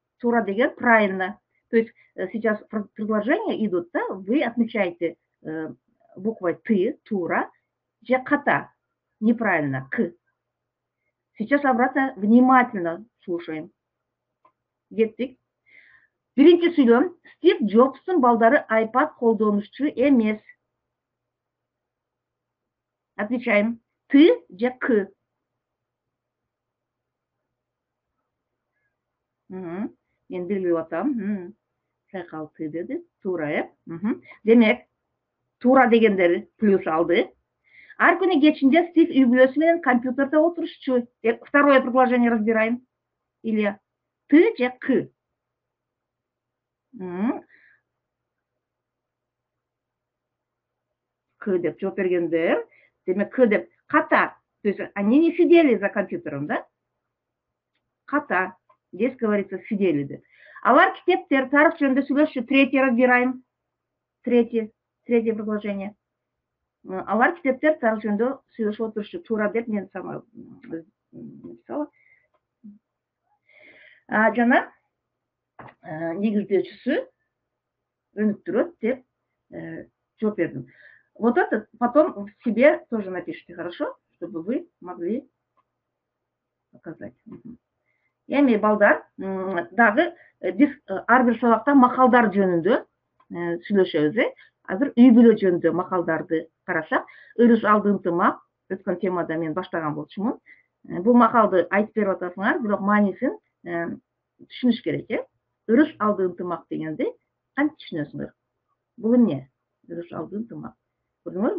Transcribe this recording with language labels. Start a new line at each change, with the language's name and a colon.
Kyrgyz: Тура деген
Russian: правильно. То есть сейчас предложения идут, да, вы отмечаете буквой ты,
Kyrgyz: тура, же ката.
Russian: Неправильно, к. Сейчас обратно внимательно слушаем.
Kyrgyz: Кеттик. Биринчи сүйлөм. Стив Джобстун балдары iPad колдонушчу эмес.
Russian: Отвечаем. Ты же к.
Kyrgyz: Мен билбей атам. Сайкал ты dedi. Тура, Демек, тура дегендер плюс алды. Ар күнү кечинде Стив үй бүлөсү менен компьютерде отурушчу.
Russian: Второе предложение разбираем. Или ты же к.
Kyrgyz: К деп жооп бергендер. Демек, к деп ката.
Russian: То есть они не сидели за компьютером, да?
Kyrgyz: Ката.
Russian: Здесь говорится сидели деп.
Kyrgyz: Алар китептер тарых жөнүндө сүйлөшчү.
Russian: Третье разбираем. Третье предложение.
Kyrgyz: Алар китептер тарых жөнүндө сүйлөшүп отурушчу. Туура деп мен
Russian: сама написала.
Kyrgyz: Жана негиздөөчүсү өнүктүрөт деп жооп бердим.
Russian: Вот это потом себе тоже напишите, хорошо? Чтобы вы могли показать.
Kyrgyz: Эми балдар дагы биз ар бир сабакта макалдар жөнүндө сүйлөшөбүз. Азыр үй бүлө жөнүндө макалдарды карасак, ырыс алды ынтымак өткөн темада мен баштаган болчумун. Бул макалды айтып берип атасыңар, бирок маанисин түшүнүш керек, Ырыс алды ынтымак дегенди кантип түшүнөсүңөр? Бул эмне? Ырыс алды ынтымак. Көрдүңөрбү?